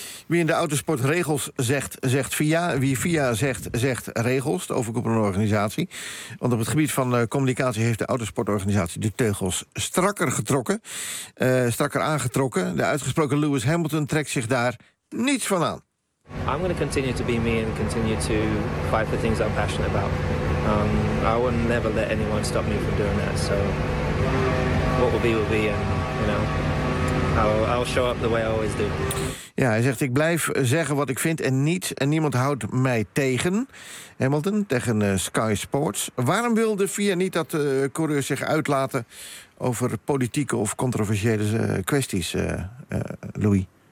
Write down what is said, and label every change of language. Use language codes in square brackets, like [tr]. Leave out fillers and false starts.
[nl] Wie in de autosport regels zegt, zegt via. Wie via zegt, zegt regels. De overkoepelende organisatie. Want op het gebied van communicatie heeft de autosportorganisatie de teugels strakker getrokken. Strakker aangetrokken. De uitgesproken Lewis Hamilton trekt zich daar niets van aan. [en] I'm going to continue to be me and continue to fight for things I'm passionate about. I will never let anyone stop me from doing that. So what will be, and, you know. I'll show up the way I always do. [nl] Ja, hij zegt, ik blijf zeggen wat ik vind en niet en niemand houdt mij tegen. Hamilton, tegen Sky Sports. Waarom wil de FIA niet dat de coureurs zich uitlaten over politieke of controversiële kwesties, Louis?